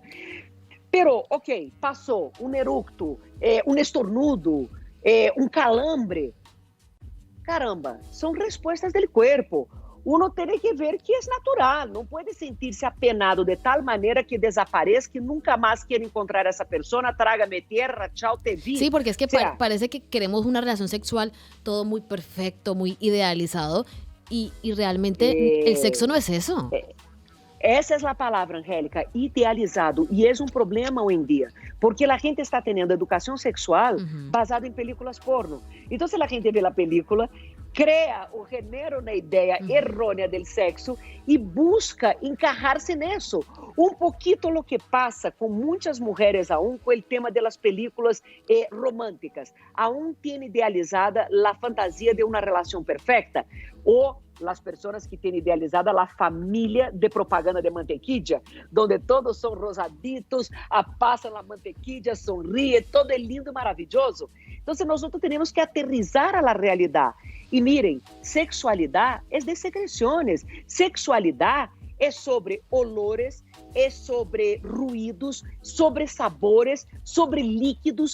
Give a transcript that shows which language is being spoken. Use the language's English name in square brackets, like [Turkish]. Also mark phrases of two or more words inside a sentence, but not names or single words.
[Portuguese] Pero, passou um eructo, um estornudo, um calambre. Caramba, são respostas do corpo. Uno tem que ver que é natural, não pode sentir-se apenado de tal maneira que desapareça, que nunca mais quer encontrar essa pessoa, [Spanish] trágame tierra, chao, te vi. Sí, porque es que parece que queremos una relación sexual todo muy perfecto, muy idealizado, y realmente el sexo no es eso. [Portuguese] Essa é a palavra, Angélica, idealizado. E é um problema hoje em dia, porque a gente está tendo educação sexual baseada em [Spanish] películas porno. [Portuguese] Então, se a gente vê a película, cria ou genera uma ideia errônea do sexo e busca encajar-se nisso. Um pouquinho o que passa com muitas mulheres aún com o tema das películas românticas. Aún tem idealizada a fantasia de uma relação perfeita ou as pessoas que têm idealizada a família de propaganda de mantequilla, onde todos são rosaditos, passam a mantequilla, sonríe, todo é lindo e maravilhoso. Então, nós temos que aterrizar a realidade. E miren, sexualidade é de secreções, sexualidade é sobre olores, é sobre ruídos, sobre sabores, sobre líquidos.